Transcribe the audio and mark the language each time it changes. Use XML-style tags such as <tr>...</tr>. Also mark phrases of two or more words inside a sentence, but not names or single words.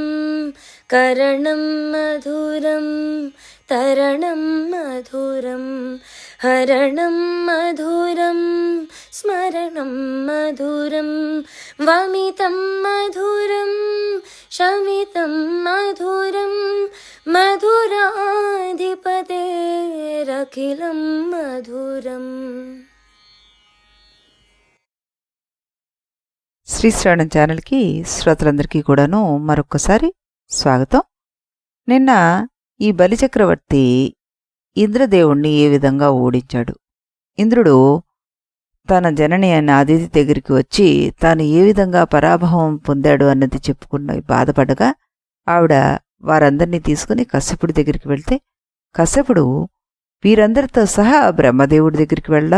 <sa>करणं मधुरं तरणं मधुरं हरणं मधुरं स्मरणं मधुरं। वमितं मधुरं शमितं मधुरं मधुराधिपतेरखिलं मधुरम्।</sa> <te>శ్రీ శ్రవణం ఛానల్కి శ్రోతలందరికీ కూడాను మరొక్కసారి స్వాగతం. నిన్న ఈ బలిచక్రవర్తి ఇంద్రదేవుణ్ణి ఏ విధంగా ఓడించాడు, ఇంద్రుడు తన జనని అయిన అదితి దగ్గరికి వచ్చి తాను ఏ విధంగా పరాభవం పొందాడు అన్నది చెప్పుకున్న బాధపడగా ఆవిడ వారందరినీ తీసుకుని కశ్యపుడి దగ్గరికి వెళ్తే కశ్యపుడు వీరందరితో సహా బ్రహ్మదేవుడి దగ్గరికి వెళ్దాం.</te>